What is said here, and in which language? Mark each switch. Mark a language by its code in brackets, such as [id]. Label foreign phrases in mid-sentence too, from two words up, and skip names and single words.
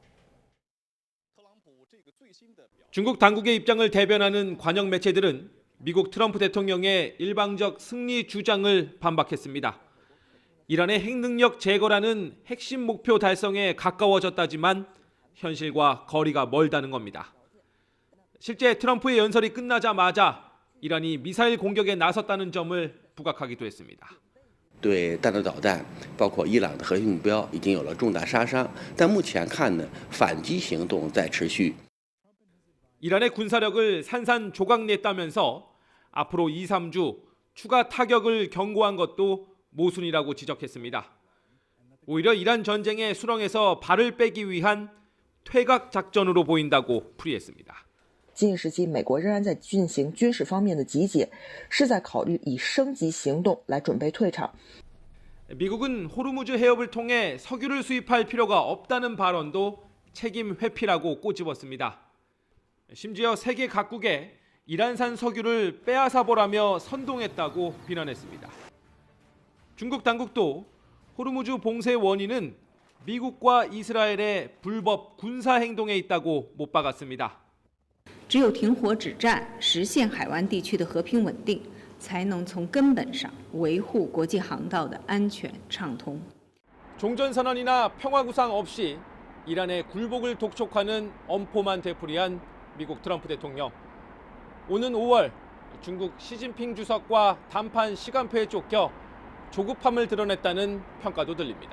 [ko] 중국 당국의 입장을 대변하는 관영 매체들은 미국 트럼프 대통령의 일방적 승리 주장을 반박했습니다. 이란의 핵능력 제거라는 핵심 목표 달성에 가까워졌다지만 현실과 거리가 멀다는 겁니다. 실제 트럼프의 연설이 끝나자마자 이란이 미사일 공격에 나섰다는 점을 부각하기도 했습니다. [zh] 对弹道导弹，包括伊朗的核心目标，已经有了重大杀伤。但目前看呢，反击行动在持续。 [ko] 이란의 군사력을 산산조각냈다면서 앞으로 2, 3주 추가 타격을 경고한 것도 모순이라고 지적했습니다. 오히려 이란 전쟁의 수렁에서 발을 빼기 위한 퇴각 작전으로 보인다고 풀이했습니다. [zh] 近时期，美国仍然在进行军事方面的集结，是在考虑以升级行动来准备退场。 [ko] 미국은 호르무즈 해협을 통해 석유를 수입할 필요가 없다는 발언도 책임 회피라고 꼬집었습니다. 심지어 세계 각국에 이란산 석유를 빼앗아 보라며 선동했다고 비난했습니다. 중국 당국도 호르무즈 봉쇄 원인은 미국과 이스라엘의 불법 군사 행동에 있다고 못 박았습니다. [zh] 只有停火止战，实现海湾地区的和平稳定，才能从根本上维护国际航道的安全畅通。 [ko] 종전선언이나 평화구상 없이 이란의 굴복을 독촉하는 엄포만 되풀이한 미국 트럼프 대통령. 오는 5월 중국 시진핑 주석과談判 시간표에 쫓겨 조급함을 드러냈다는 평가도 들립니다.